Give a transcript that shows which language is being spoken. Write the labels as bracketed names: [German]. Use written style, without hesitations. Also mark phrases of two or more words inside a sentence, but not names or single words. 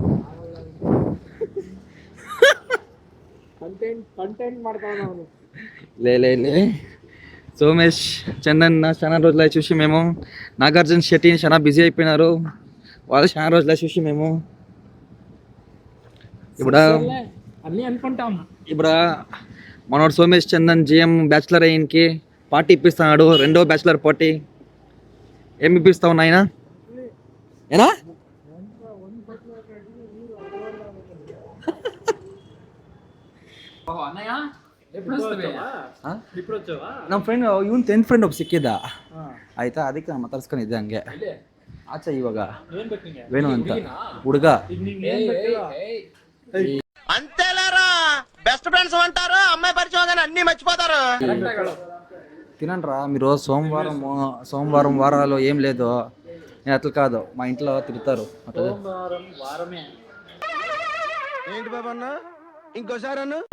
[Telugu] లే సోమేష్ చందన్ చాలా రోజులు చూసి మేము, నాగార్జున శెట్టి చాలా బిజీ అయిపోయినారు, వాళ్ళు చాలా రోజులు చూసి మేము ఇప్పుడు అన్నీ అనుకుంటాం. ఇప్పుడు మనోడు సోమేష్ చందన్ జిఎం బ్యాచులర్ అయ్యకి పార్టీ ఇప్పిస్తున్నాడు, 2వ [English] bachelor party. [Telugu] ఏమి ఇప్పిస్తావు నాయన? [Kannada] ఏనా ನಮ್ಮ ಫ್ರೆಂಡ್ ಇವನ್ 10th ಫ್ರೆಂಡ್ ಒಬ್ಬ ಸಿಕ್ಕಿದ್ದ ಆಯ್ತಾ, ಅದಕ್ಕೆ ನಮ್ಮ ತರ್ಸ್ಕೊಂಡು ಇದ್ದೆ ಹಂಗೆ ಆಚೆ. ಇವಾಗ ವೇಣು ಅಂತ ಹುಡುಗ [Telugu] అంతేలేరా, [English] best friends [Telugu] అంటారు, అమ్మాయి పరిచయం అన్ని మర్చిపోతారు. తినండిరా మీరు. సోమవారం వారాలు ఏం లేదు, నేను అట్లా కాదు, మా ఇంట్లో తిరుగుతారు. ఏంటి బాబన్న ఇంకోసారి